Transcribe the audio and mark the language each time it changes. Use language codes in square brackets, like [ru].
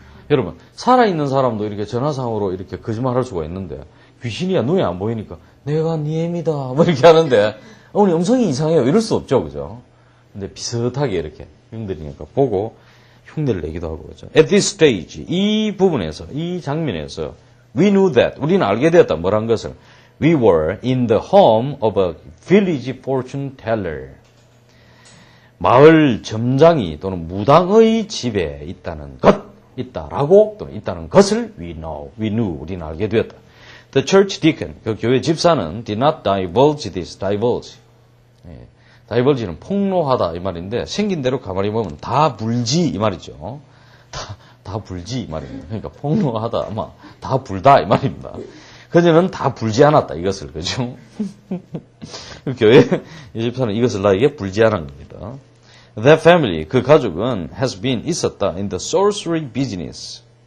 [ko] 여러분 살아있는 사람도 이렇게 전화상으로 이렇게 거짓말할 수가 있는데 귀신이야 눈에 안 보이니까 내가 네 애입니다 뭐 이렇게 하는데 어머니 음성이 이상해요 이럴 수 없죠. 그죠? 근데 비슷하게 이렇게 형들이니까 보고 흉내를 내기도 하고 그죠. [en] At this stage [ko] 이 부분에서 이 장면에서 [en] we knew that [ko] 우리는 알게 되었다. 뭐란 것을 [en] we were in the home of a village fortune teller. [ko] 마을 점장이 또는 무당의 집에 있다는 것, 있다라고 또는 있다는 것을 [en] we knew [ko] 우리는 알게 되었다. [en] The church deacon, [ko] 그 교회 집사는 [en] did not divulge this, divulge. [ko] divulge는 폭로하다 이 말인데 생긴 대로 가만히 보면 다 불지 이 말이죠. 다 불지 이 말입니다. 그러니까 폭로하다, 다 불다 이 말입니다. 그녀는 다 불지 않았다 이것을 그죠? 교회 집사는 이것을 나에게 불지 않은 겁니다. [en] That family [ko] 그 가족은 [en] has been [ko] 있었다 [en] in the sorcery business.